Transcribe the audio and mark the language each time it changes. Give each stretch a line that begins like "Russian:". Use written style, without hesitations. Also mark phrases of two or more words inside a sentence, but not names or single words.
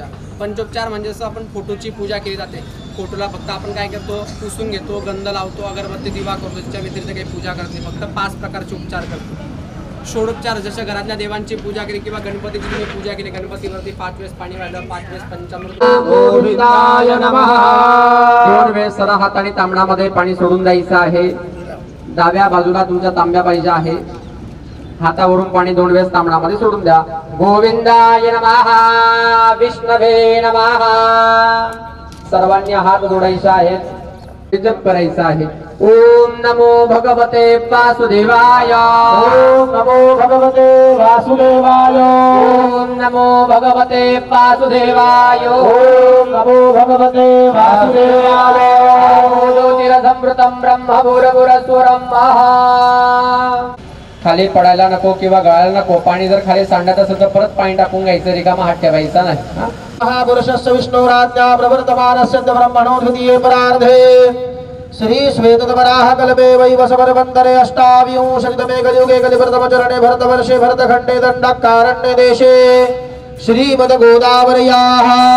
Marathi: पंचोपचार म्हणजे जसं आपण फोटोची पूजा केली जाते, फोटोला फक्त आपण काय करतो, पुसून घेतो, गंध लावतो, अगरबत्ती दिवा करतो, त्याच्या व्यतिरिक्त काही पूजा करत नाही, फक्त 5 प्रकारचे उपचार करतो. षोडोपचार जसं घरातल्या देवांची पूजा केली किंवा गणपतीची तुम्ही पूजा केली, गणपतीवरती 5 वेळेस पाणी वाढलं, 5 वेळेस पंचामृत.
Sanskrit: गोविंदाय नमः.
Marathi: 2 वेळेस सरा हाताने तांबणामध्ये पाणी सोडून द्यायचं आहे. डाव्या बाजूला तुमच्या तांब्या पाहिजे आहे. हातावरून पाणी 2 वेळेस तांबणामध्ये सोडून द्या.
Sanskrit: गोविंदाय नमः. विष्णवे नमः.
Marathi: सर्वांनी हात जोडायचे आहेत, जप करायचा आहे.
Sanskrit: ओम नमो भगवते वासुदेवाय. ओम नमो भगवते वासुदेवाय. ओम नमो भगवते वासुदेवाय. ओम नमो भगवते वासुदेवाय. ज्योतिरसमृतं ब्रह्म भूरभुरस्वरं महा.
Marathi: खाली पडायला नको किंवा गळायला नको. पाणी जर खाली सांडत असेल तर परत पाणी टाकून घ्यायचं, रिकामा हात ठेवायचा नाही.
Sanskrit: महापुरुषस्य विष्णुराज्ञा प्रवर्तमानस्य ब्रह्मणो द्वितीये परार्धे श्री श्वेतवराह कल्पे वैवस्वरवन्तरे अष्टाविंशतितमे कलियुगे कलिप्रथमचरणे भरतवर्षे भरतखण्डे दण्डकारण्ये देशे श्रीमद्गोदावर्याः